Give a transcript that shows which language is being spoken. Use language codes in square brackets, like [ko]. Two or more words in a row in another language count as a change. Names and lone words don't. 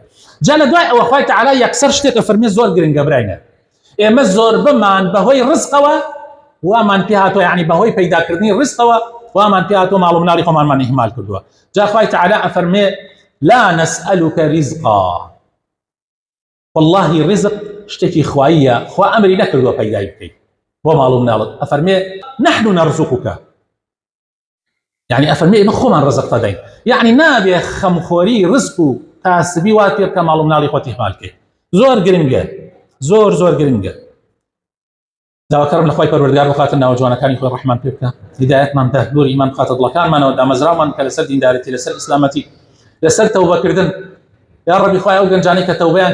[ckb] جا لە دوای ئەوە خوای تعالی یەکسەر شتێکە فەرمێ زۆر گرنگە برایە ئێمە زۆر بمان بەهۆی ڕزقەوە وامان پێ هاتووە یعنی بەهۆی پەیداکردنی ڕزقەوە وامان پێ هاتووە ماڵ و مناڵی خۆمانمان ئیهمال کردووە. جا خوای تعالی ئەفەرمێ [ar] لا نسألك رزقا [ckb] والله ڕزق شتێکی خواییە خوا ئەمری نەکردووە پەیدای بکەیت بۆ ماڵ و مناڵت ئەفەرمێ [ar] نحن نرزقك [ckb] يعني ئەفەرمێ ئێمە خۆمان ڕزق دەدەین يعني نابێ خەمخۆری ڕزق و تاسبی وا پێ بکە ماڵ و مناڵی خۆت ئیهمال بکەیت زۆر گرنگە زۆر گرنگە. داواکەرم لە خوای پەروەردگار بخاتە ناوە جوانەکانی خۆی ڕەحمان پێ بکە هیدایەتمان بدە نووری ئیمان بخاتە دڵەکانمانەوە دامەزراومان کە لەسەر دینداریەتی لەسەر ئیسلامەتی لەسەر تەوبەکردن یا ڕەبی خوای ئەو گەنجانەی کە تەوبەیان